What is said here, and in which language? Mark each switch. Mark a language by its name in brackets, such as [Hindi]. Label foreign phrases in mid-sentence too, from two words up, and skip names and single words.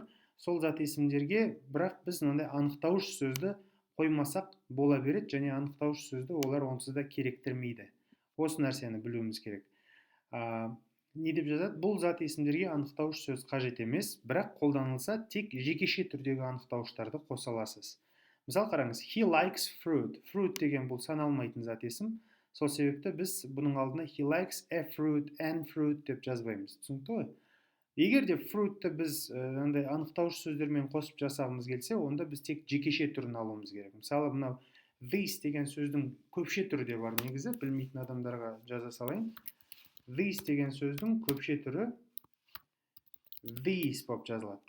[Kazakh] Сол зат есімдерге бірақ біз мынандай анықтауыш сөзді қоймасақ бола береді, және анықтауыш сөзді олар онсыз да керектірмейді. Осы нәрсені білуіміз керек. Не деп жазады? Бұл зат есімдерге анықтауыш сөз қажет емес, бірақ қолданылса тек жекеше түрдегі анықтауыштарды қоса аласыз. Мысалы қараңыз, [English] he likes fruit. [Kazakh] Fruit деген бұл саналмайтын зат есім. Сол себепті біз бұның алдына [English] he likes a fruit, an fruit [Kazakh] деп жазбаймыз. Түсінікті ғой? Егер де fruit'ты біз анықтауыш сөздермен қосып жасағымыз келсе, онда біз тек жекеше түрін алуымыз керек. Мысалы, мынау this деген сөздің көпше түрі де бар негізі, білмейтін адамдарға жаза салайын. This деген сөздің көпше түрі these болып жазылады.